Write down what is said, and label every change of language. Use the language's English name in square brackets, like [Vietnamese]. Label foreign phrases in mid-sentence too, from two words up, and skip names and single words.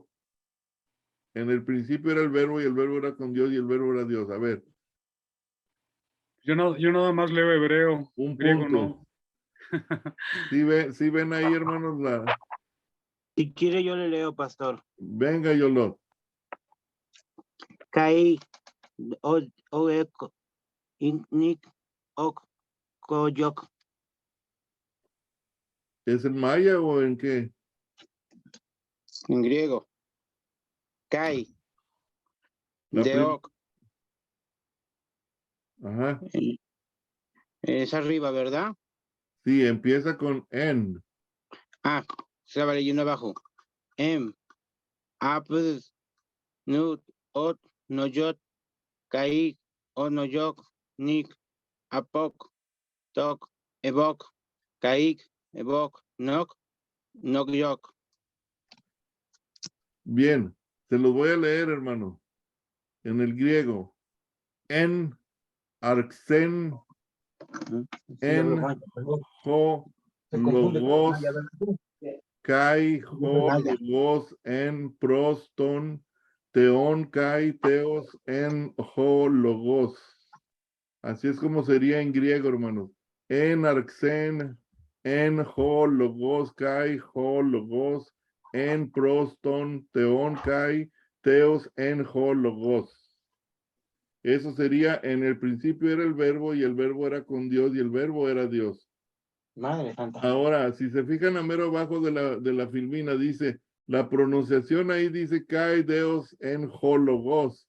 [Spanish] En el principio era el verbo y el verbo era con Dios y el verbo era Dios. A ver. Yo nada más leo hebreo, Un griego punto. no. ¿Sí ven ahí, hermanos? Si quiere yo le leo, pastor. Venga, Yolot. Kai, oek, nik, ok, koyok. ¿Es en maya o en qué? En griego. Kai. La De ok. Ajá. Es arriba, ¿verdad? Sí, empieza con en. Ah, se va leyendo abajo. Apes, nut, ot, noyot, kai, o noyok, nik, apok, tok, ebok, kaik, ebok, nok, nokyok. Bien, se los voy a leer, hermano. En el griego. [Greek] En, ἀρχῇ, ἦν, ὁ, λόγος, καὶ, ὁ, λόγος, ἦν, πρὸς, τὸν, θεόν, καὶ, θεὸς, ἦν, ὁ, logos. [Spanish] Así es como sería en griego, hermanos. [Greek] En, ἀρχῇ, ἦν, ὁ, λόγος, καὶ, ὁ, λόγος, ἦν, πρὸς, τὸν, θεόν, καὶ, θεὸς, ἦν, ὁ, logos. [Spanish] Eso sería, en el principio era el verbo y el verbo era con Dios y el verbo era Dios. Madre santa. Ahora, si se fijan a mero abajo de la filmina, dice, la pronunciación ahí dice, [Greek] καὶ θεὸς ἦν ὁ λόγος.